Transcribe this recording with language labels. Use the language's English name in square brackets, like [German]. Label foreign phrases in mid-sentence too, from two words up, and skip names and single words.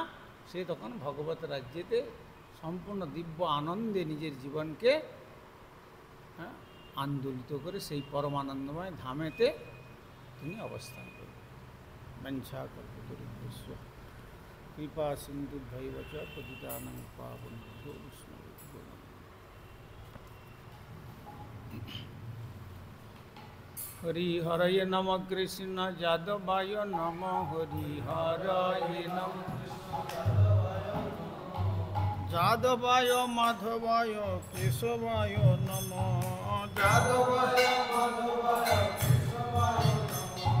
[Bangla] সে তখন ভগবত রাজ্যেতে সম্পূর্ণ দিব্য আনন্দে নিজের জীবনকে আন্দোলিত করে সেই পরমানন্দময় ধামেতে তিনি অবস্থান করবেন। [Sanskrit] বঞ্ছা কল্পতরুভ্যশ্চ কৃপা সিন্ধুভ্যৈব চ পতিতানাং পাবনেভ্যো বৈষ্ণবেভ্যো নমঃ। হরিহরয় নম কৃষ্ণ যাদবায় নম, হরিহরয় নম যাদবায় মাধবায় কেশবায় নম, যাদবায় মাধবায় কেশবায় নম।